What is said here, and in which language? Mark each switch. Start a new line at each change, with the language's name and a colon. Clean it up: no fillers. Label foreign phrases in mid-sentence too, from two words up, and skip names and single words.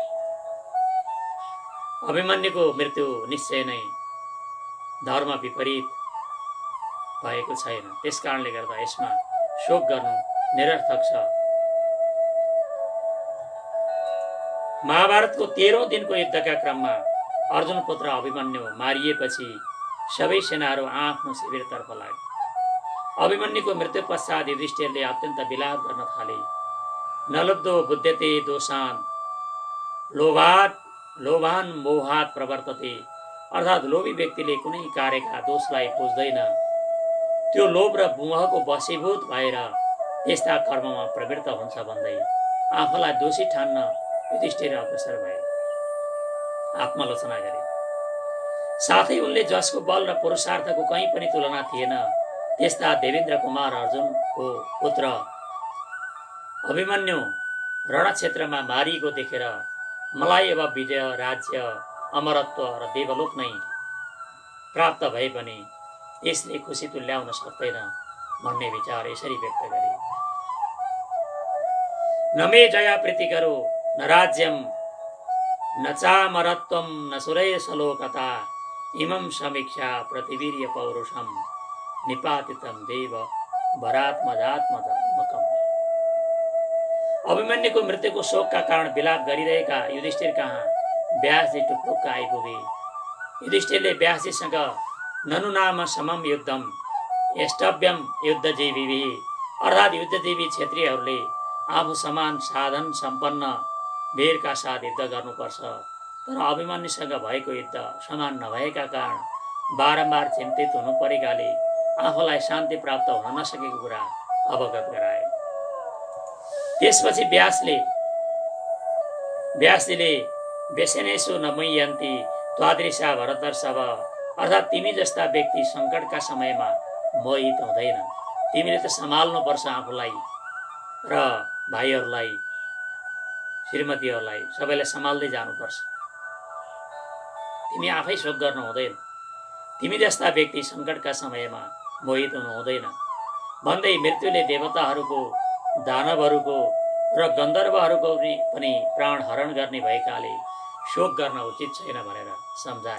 Nepali: अभिमन्युको मृत्यु निश्चय नै धर्म विपरीत भएको छैन, त्यसकारणले गर्दा यसमा शोक गर्नु निरर्थक छ। महाभारतको 13औं दिनको युद्धका क्रममा अर्जुन पुत्र अभिमन्यु मारिएपछि सबै सेनाहरू आफ्नो शिविरतर्फ लागे। अभिमन्युको मृत्यु पश्चात युधिष्ठिरले अत्यन्त विलाप गर्न थाले।
Sanskrit: नलब्धो बुध्यते दोषान लोभान मोहात प्रवर्तते,
Nepali: अर्थात् लोभी व्यक्तिले कुनै कार्यका दोषलाई बुझ्दैन, त्यो लोभ र मोहको वशीभूत भएर त्यस्ता कर्ममा प्रवृत्त हुन्छ भन्दै आफूलाई दोषी ठान्न युधिष्ठिर अग्रसर भए, आत्मालोचना गरे। साथै उनले जसको बल र पुरुषार्थको कहीँ पनि तुलना थिएन त्यस्ता देवेन्द्र कुमार अर्जुनको पुत्र अभिमन्यु रणक्षेत्रमा मारिएको देखेर मलाई अब विजय, राज्य, अमरत्व र देवलोक नै प्राप्त भए पनि यसले खुसी तुल्याउन सक्दैन भन्ने विचार यसरी व्यक्त गरे।
Sanskrit: न मे जया प्रीति करो न राज्यम न चामरत्वम न सुरेशलोकता, इमं समीक्षा प्रतिवीर्य पौरुषम निपातितम देव भरात्मजात्मकम।
Nepali: अभिमन्युको मृत्युको शोकका कारण विलाप गरिरहेका युधिष्ठिर कहाँ व्यासजी टुप्लुक्क आइपुगे। युधिष्ठिरले व्यासजीसँग
Sanskrit: ननु नाम समम युद्धम यष्टव्यम युद्धजीवी,
Nepali: अर्थात् युद्धजीवी क्षेत्रीयहरूले आफू समान साधन सम्पन्न वीरका साथ युद्ध गर्नुपर्छ, तर अभिमन्युसँग भएको युद्ध समान नभएका कारण बारम्बार चिन्तित हुनु परेकाले आफूलाई शान्ति प्राप्त हुन नसकेको कुरा अवगत गराए। त्यसपछि व्यासजीले
Sanskrit: व्यसनेषु न मुह्यन्ति त्वादृशा भरतर्षभ,
Nepali: अर्थात् तिमी जस्ता व्यक्ति सङ्कटका समयमा मोहित हुँदैन। तिमीले त सम्हाल्नुपर्छ आफूलाई र भाइहरूलाई, श्रीमतीहरूलाई, सबैलाई सम्हाल्दै जानुपर्छ। तिमी आफै शोक गर्नु हुँदैन। तिमी जस्ता व्यक्ति सङ्कटका समयमा मोहित हुनु हुँदैन भन्दै मृत्युले देवताहरूको, दानवहरूको र गन्धर्वहरूको पनि प्राण हरण गर्ने भएकाले शोक गर्न उचित छैन भनेर सम्झाए।